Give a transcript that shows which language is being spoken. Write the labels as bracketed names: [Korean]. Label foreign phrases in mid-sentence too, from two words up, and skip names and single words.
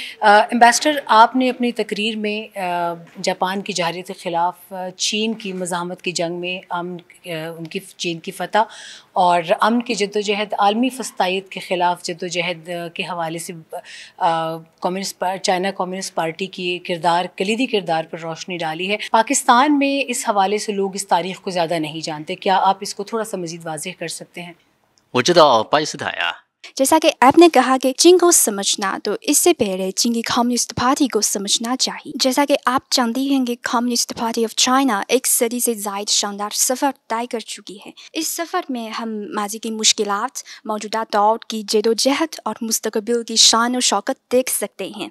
[Urdu] ایمبیسڈر، آپ نے اپنی تقریر میں جاپان کی جارحیت کے خلاف چین کی مزاحمت کی جنگ میں ان کی چین کی فتح اور امن کی جدوجہد، عالمی فسطائیت کے خلاف جدوجہد کے حوالے سے [English] China Communist Party [Urdu] کی کلیدی کردار پر روشنی ڈالی ہے۔ پاکستان میں اس حوالے سے لوگ اس تاریخ کو زیادہ نہیں جانتے، کیا آپ اس کو تھوڑا سا مزید واضح کر سکتے ہیں؟ [Chinese] 我知道巴基斯坦呀， [Urdu] جیسا کہ آپ نے کہا کہ چین کو سمجھنا تو اس سے پہلے چین کی [English] Communist Party [Urdu] کو سمجھنا چاہیے۔ جیسا کہ آپ جانتی ہیں کہ [English] Communist Party of China [Urdu] ایک صدی سے زائد شاندار سفر طے کر چکی ہے۔ اس سفر میں ہم ماضی کی مشکلات، موجودہ دور کی جدوجہد اور مستقبل کی شان و شوکت دیکھ سکتے ہیں۔